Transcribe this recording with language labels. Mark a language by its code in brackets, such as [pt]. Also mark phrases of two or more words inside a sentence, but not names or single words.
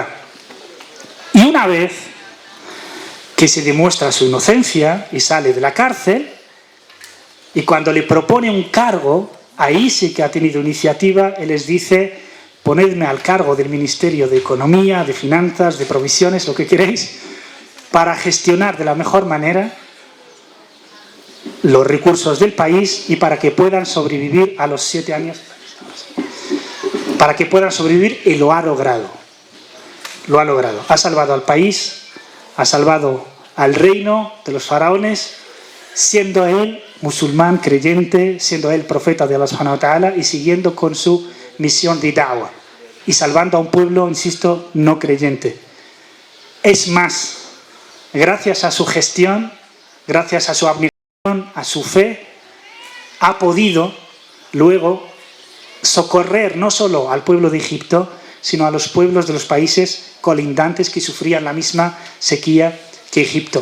[es] Y una vez que se demuestra su inocencia y sale de la cárcel, y cuando le propone un cargo, ahí sí que ha tenido iniciativa, él les dice: ponedme al cargo del Ministerio de Economía, de Finanzas, de Provisiones, lo que queréis, para gestionar de la mejor manera los recursos del país y para que puedan sobrevivir a los 7 años, para que puedan sobrevivir, y lo ha logrado. Lo ha logrado. Ha salvado al país, ha salvado al reino de los faraones, siendo él musulmán creyente, siendo él profeta de [ar] الله سبحانه وتعالى [es] y siguiendo con su misión de da'wah y salvando a un pueblo, insisto, no creyente. Es más, gracias a su gestión, gracias a su abnegación, a su fe, ha podido luego socorrer no solo al pueblo de Egipto, sino a los pueblos de los países colindantes que sufrían la misma sequía que Egipto.